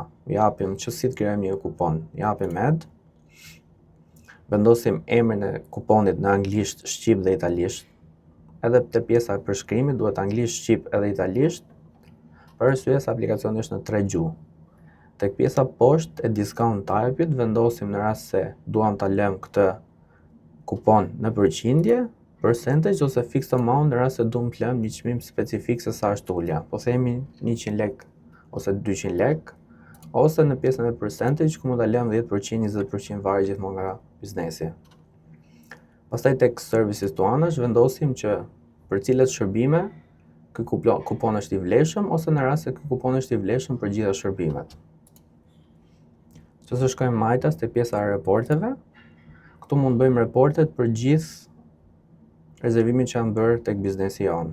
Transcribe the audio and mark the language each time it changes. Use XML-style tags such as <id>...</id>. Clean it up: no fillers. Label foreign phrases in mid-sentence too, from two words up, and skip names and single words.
<sq>Japim që si të krijojmë një kupon, japim add, vendosim emrin e kuponit në anglisht, shqip dhe italisht. Edhe te pjesa e përshkrimit duhet anglisht, shqip edhe italisht, për arsye se aplikacioni është në 3 gjuhë. Tek pjesa poshtë e</sq> <en>discount type-</en> <sq>it vendosim në rast se duam ta lëmë këtë kupon në përqindje, percentage ose</sq> <en>fixed amount</en> <sq>në rast se duam të lëmë një çmim specifik se sa është ulja. Po themi 100 lek ose 200 lek, ose në pjesën e percentage ku mund ta lëmë 10%, 20% varet gjithmonë nga biznesi. Pastaj tek services to anash vendosim që për cilat shërbime ky kupon është i vlefshëm, ose në rast se ky kupon është i vlefshëm për gjitha shërbimet. Nëse shkojmë majtas te pjesa e reporteve, këtu mund bëjmë reportet për gjithë rezervimin që janë bërë tek biznesi jonë.</sq>